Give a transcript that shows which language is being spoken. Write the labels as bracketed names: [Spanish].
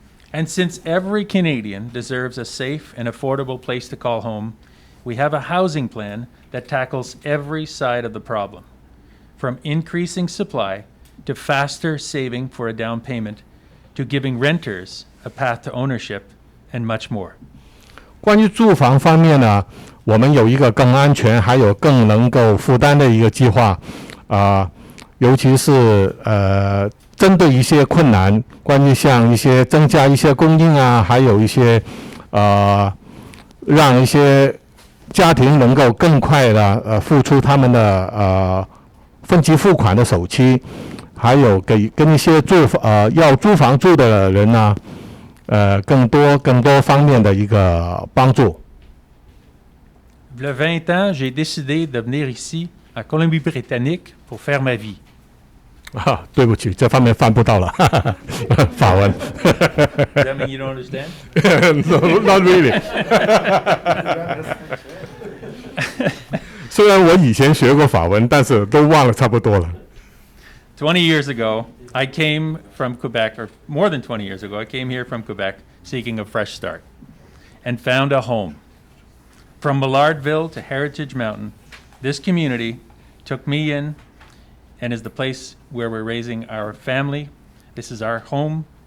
[English] And since every Canadian deserves a safe and affordable place to call home, we have a housing plan that tackles every side of the problem, from increasing supply to faster saving for a down payment, to giving renters a path to ownership, and much more. [Chinese] 关于住房方面呢，我们有一个更安全还有更能够负担的一个计划，尤其是针对一些困难，关于像一些增加一些供应还有一些让一些家庭能够更快的付出他们的分期付款的首期，还有跟一些要租房住的人呢，更多方面的一个帮助。 [French] Il y a 20 ans, j'ai décidé de venir ici, à Colombie-Britannique, pour faire ma vie. [Chinese] 对不起，这方面翻不到了，法文。 [English] Does that mean you don't understand? No, not really. [Chinese] 虽然我以前学过法文，但是都忘了差不多了。 [English] 20 years ago, I came from Quebec, or more than 20 years ago, I came here from Quebec seeking a fresh start and found a home. From Millardville to Heritage Mountain, this community took me in and is the place where we're raising our family. This is our home.